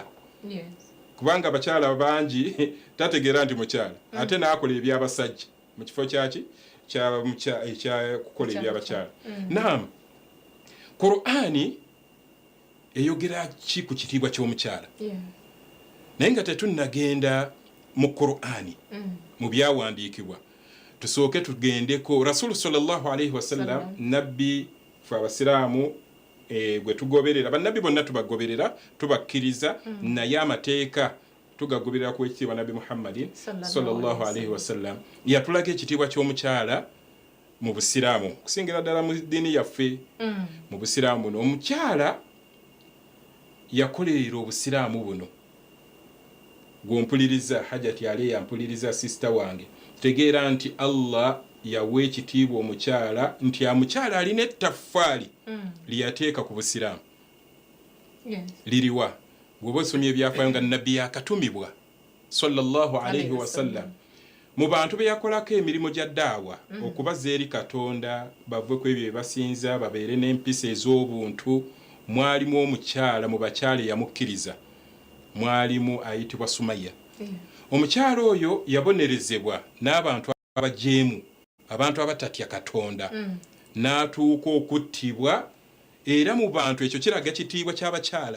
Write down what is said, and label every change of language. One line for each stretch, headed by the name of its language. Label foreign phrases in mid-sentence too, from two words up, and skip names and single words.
Ganda: Kubanga abakyala bangi tategeera nti mukyala ate naakola ebyabasajja mu kifo kyaki kya kukola ebyabakyala. Naam, Qur'ani eyogera ki ku kitiibwa ky'omukyala? Naye nga tetunnagenda mu Qur'ani mu byawandiikibwa tusooke tugendeko Rasulu
Arabic: صلى الله عليه وسلم
Ganda: nabbi fe abasiraamu gwe tugoberera. Bannabbi bonna tubagoberera tubakkiriza naye amateeka tugagoberera ku ekitiibwa Nabbi Muhammadin
Arabic: صلى الله عليه وسلم
Ganda: yatulaga ekitiibwa ky'omukyala mu Busiraamu kusingira ddala mu ddiini yaffe. Mu Busiraamu buno omukyala yakolerera Obusiraamu buno gw'ompuliriza hajati ali yampuliriza sister wange tegeera nti Allah yawe ekitiibwa omukyala nti amukyala alina ettaffaali liyateeka ku Busiraamu. Liriwa bw'oba osomye ebyafaayo nga nabbi yakatumibwa
Arabic: صلى الله عليه وسلم
Ganda: mu bantu be yakolako emirimu gya ddaawa okubaza eri Katonda bavwe ku ebyo bye basinza babeere n'empisa ez'obuntu mwalimu omukyala mu bakyala yamukkiriza mwalimu ayitibwa Sumaya. Omukyala oyo yabonerezebwa n'abantu abajeemu abantu abatatya Katonda n'atuuka okuttibwa era mu bantu ekyo kiraga kitiibwa ky'abakyala.